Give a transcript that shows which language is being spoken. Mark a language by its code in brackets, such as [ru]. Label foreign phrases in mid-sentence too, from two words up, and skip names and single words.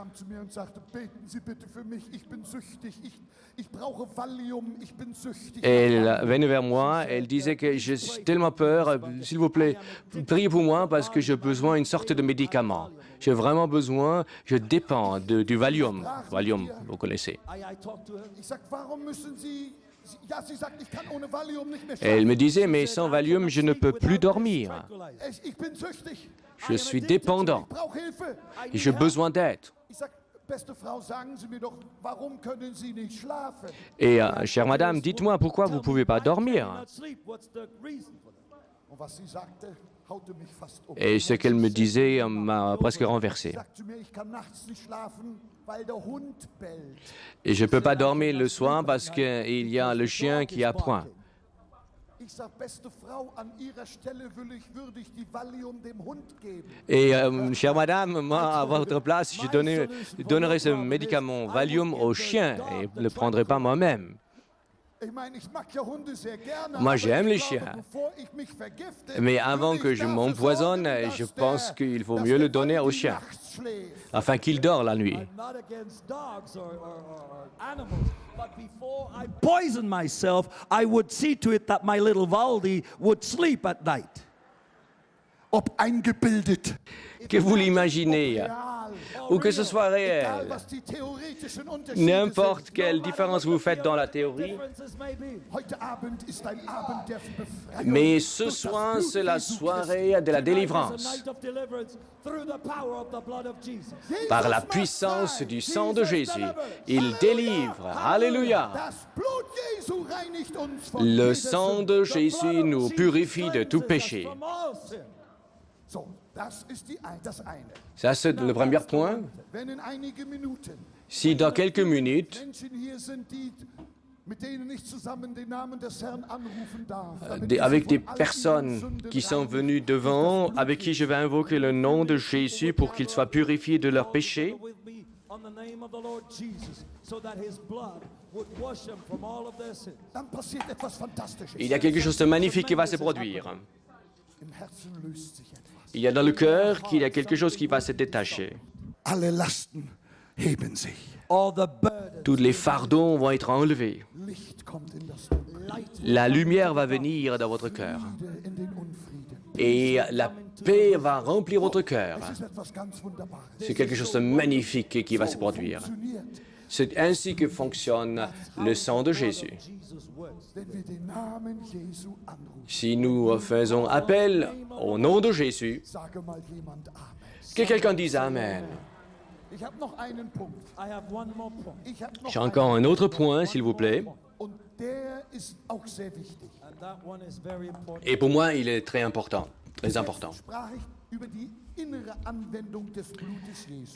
[fr] Elle venait vers moi, elle disait que j'ai tellement peur, s'il vous plaît, priez pour moi parce que j'ai besoin d'une sorte de médicament. J'ai vraiment besoin, je dépends du Valium. Valium, vous connaissez. [de] Ja, sie sagt, ich kann ohne Valium nicht mehr [fr] Et elle [de] schlafen. [fr] me disait, mais sans Valium, je ne peux plus dormir. [de] Ich bin süchtig. [fr] Je suis dépendant [de] Ich brauche Hilfe. [fr] et j'ai besoin d'aide. [de] Ich sag, beste Frau, sagen Sie mir doch, warum können Sie nicht schlafen? [fr] Et, chère madame, dites-moi pourquoi vous ne pouvez pas dormir. [de] Und was sie sagte, haute mich fast um. [fr] Et ce qu'elle me disait m'a presque renversé. [de] Sagt zu mir, ich kann nachts nicht schlafen, weil der Hund bellt. [fr] Et je ne peux pas dormir le soir parce qu'il y a le chien qui aboie. [de] Ich sag, beste Frau, an Ihrer Stelle würde ich die Valium dem Hund geben. [fr] Et, chère madame, moi, à votre place, je donnerais ce médicament Valium au chien et ne le prendrais pas moi-même. [de] Ich meine, ich mag ja Hunde sehr gerne, [fr] Moi, [de] aber [fr] j'aime [de] ich [fr] les [de] glaube, [fr] chiens. [de] bevor ich mich vergifte, [fr] Mais avant [de] würde [fr] que [de] ich [fr] je [de] dafür [fr] m'empoisonne, [de] sorgen, [fr] je [de] dass [fr] pense qu'il faut [de] dass [fr] mieux le [de] der [fr] donner au [de] Valium [fr] chien, [de] nachts schläft. [fr] afin qu'il dort la nuit. [en] I'm not against dogs or animals, but before I poison myself, I would see to it that my little Valdi would sleep at night. [de] Ob eingebildet, [fr] Que vous l'imaginez, [de] real, [fr] ou que ce soit [de] egal [fr] réel, [de] was die theoretischen Unterschiede [fr] n'importe [de] sind. [fr] quelle différence vous faites dans la théorie, [en] Differences may be. [de] Heute Abend ist ein Abend der Befreiung. [fr] mais ce [de] durch das [fr] soir, [de] Blut [fr] c'est la [de] Jesu [fr] soirée de la [en] Tonight is a [fr] délivrance. [en] night of deliverance through the power of the blood of Jesus. [de] Christi. [fr] Par la [de] Jesus [fr] puissance [de] macht [fr] du [de] frei. [fr] sang de Jésus, il délivre. Alléluia. [de] Das Blut Jesu reinigt uns von [fr] Le [de] jeder [fr] sang [de] Sünde. [fr] de [en] The [fr] Jésus [en] blood of [fr] nous [en] Jesus [fr] purifie de tout [en] cleanses us [fr] péché. [en] from all sin. [de] So, das ist das eine. [fr] Ça, c'est le premier point. [de] Wenn in einige Minuten [fr] Si dans quelques minutes, [de] Menschen hier sind, mit denen ich zusammen den Namen des Herrn anrufen darf, damit [fr] avec [de] sie [fr] des [de] von all ihren [fr] personnes [de] Sünden [fr] qui sont [de] rein [fr] venues [de] durch das [fr] devant, [de] Blut [fr] avec qui je vais invoquer le nom de Jésus pour qu'ils soient purifiés de leurs péchés, [en] With me on the name of the Lord Jesus, so that His blood would wash them from all of their sins. [de] dann passiert etwas Fantastisches. [fr] il y a quelque chose de magnifique qui va se produire. [de] Im Herzen löst sich etwas. [fr] Il y a dans le cœur qu'il y a quelque chose qui va se détacher. [de] Alle Lasten heben sich. [en] All the burdens, [fr] Tous les fardeaux vont être enlevés. [de] Licht kommt in das Dunkel, [en] light, [fr] La lumière va venir dans votre cœur. [de] Friede in den Unfrieden. [fr] Et la paix va remplir votre cœur. [de] Es ist etwas ganz Wunderbares. [fr] C'est quelque chose de magnifique qui va se produire. [de] Funktioniert, [fr] C'est ainsi que fonctionne le sang de Jésus. [en] Jesus works. [de] wenn wir den Namen Jesu anrufen. [fr] Si nous faisons appel au nom de Jésus, [de] Sage mal jemand Amen. [fr] que quelqu'un dise Amen. [de] Ich habe noch einen Punkt. [en] I have one more point, [de] Ich habe noch [fr] J'ai encore [de] einen. [fr] un autre point, s'il vous plaît. [de] Und der ist auch sehr wichtig. [en] and that one is very important. [fr] Et pour moi, il est très important. Très important. [de] Jetzt sprach ich über die innere Anwendung des Blutes Jesu.